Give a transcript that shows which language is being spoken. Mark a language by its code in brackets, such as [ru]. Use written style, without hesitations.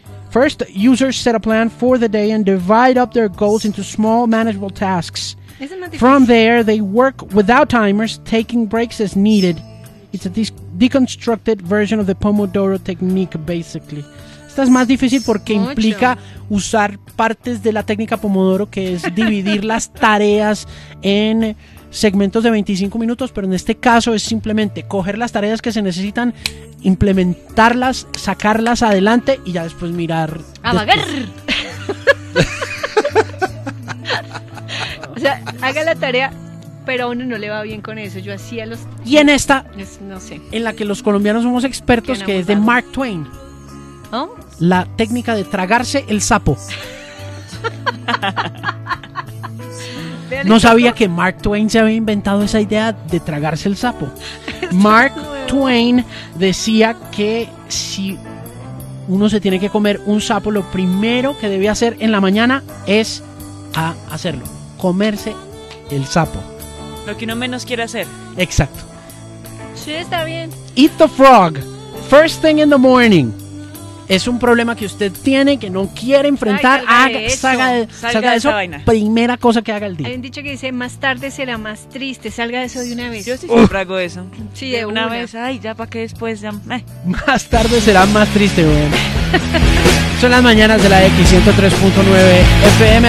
[en] First, users set a plan for the day and divide up their goals into small, manageable tasks. From there, they work without timers, taking breaks as needed. It's a deconstructed version of the Pomodoro technique, basically. [es] Esta es más difícil porque mucho. Implica usar partes de la técnica Pomodoro, que es dividir las tareas en segmentos de 25 minutos, pero en este caso es simplemente coger las tareas que se necesitan, implementarlas, sacarlas adelante y ya después mirar. ¡A vagar! O sea, haga la tarea, pero a uno no le va bien con eso. Yo hacía los. Y en esta, no sé. En la que los colombianos somos expertos, que es de Mark Twain. ¿Oh? La técnica de tragarse el sapo. No sabía que Mark Twain se había inventado esa idea de tragarse el sapo. Mark Twain decía que si uno se tiene que comer un sapo, lo primero que debe hacer en la mañana es hacerlo, comerse el sapo. Lo que uno menos quiere hacer. Exacto. Sí, está bien. [en] Eat the frog, first thing in the morning. [es] Es un problema que usted tiene, que no quiere enfrentar. Ay, salga de eso. Vaina. Primera cosa que haga el día. Hay un dicho que dice: más tarde será más triste. Salga de eso de una vez. Yo sí siempre hago eso. Sí, de una vez. Ay, ya para que después. Ya. Más tarde será más triste, weón. Son las mañanas de la X103.9 FM.